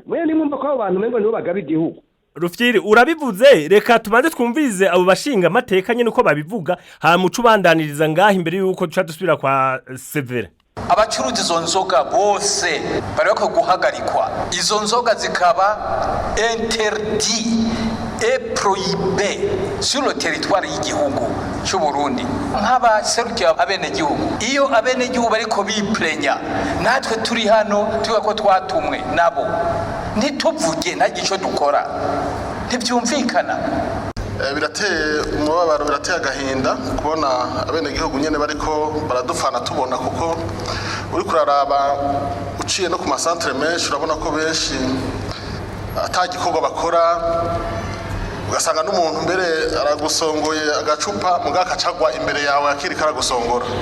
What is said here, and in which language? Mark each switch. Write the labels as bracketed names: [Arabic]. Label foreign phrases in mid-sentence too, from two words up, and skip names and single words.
[Rundi] Mwe nimwumva ko abo bantu mengo nibo bagaba igihugu. Rufyiri urabivuze, reka tubanze twumvirize abo bashinga amateka nyene uko babivuga ha mucu bandaniriza ngaho imbere yuko duca dusubira kwa Severe. Abacuruza izo nzoga bose bari bako guhagarikwa, izo nzoga zikaba [French] interdit et prohibé sur le territoire [Rundi] y'igihugu cy'u Burundi. Nk'abaserukiye abenegihugu, iyo abenegihugu bariko biplenya natwe turi hano tuvuga ko twatumwe nabo ntituvuge nta gico dukora ntibyumvikana. Birateye umubabaro, birateye agahinda kubona abenegihugu nyene bariko baradufana tubona, kuko uri kuraraba uciye no ku masantere menshi urabona ko benshi atagikorwa bakora, ugasanga n'umuntu mbere aragusongoye agacupa mugaka cagwa imbere yawe akiri karagusongora.